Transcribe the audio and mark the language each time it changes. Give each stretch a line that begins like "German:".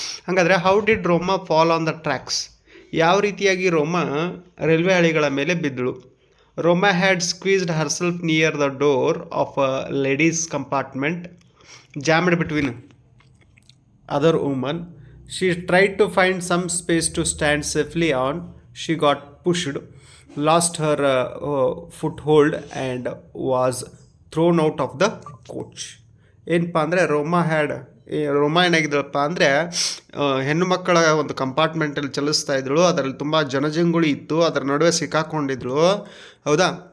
Kannada: ಹಾಗಾದರೆ
English: How did Roma fall on the tracks?
Kannada: ಯಾವ ರೀತಿಯಾಗಿ ರೋಮಾ ರೈಲ್ವೆ ಹಳಿಗಳ ಮೇಲೆ ಬಿದ್ದಳು?
English: Roma had squeezed herself near the door of a ladies compartment, jammed between other woman. She tried to find some space to stand safely on. She got pushed, lost her foothold and was thrown out of the coach.
Kannada: ಏನಪ್ಪ ಅಂದರೆ ರೋಮಾ ಏನಾಗಿದ್ದಳಪ್ಪ ಅಂದರೆ ಹೆಣ್ಣು ಮಕ್ಕಳ ಒಂದು ಕಂಪಾರ್ಟ್ಮೆಂಟಲ್ಲಿ ಚಲಿಸ್ತಾ ಇದ್ದಳು. ಅದರಲ್ಲಿ ತುಂಬ ಜನಜಂಗುಳಿ ಇತ್ತು, ಅದರ ನಡುವೆ ಸಿಕ್ಕಾಕೊಂಡಿದ್ದಳು, ಹೌದಾ.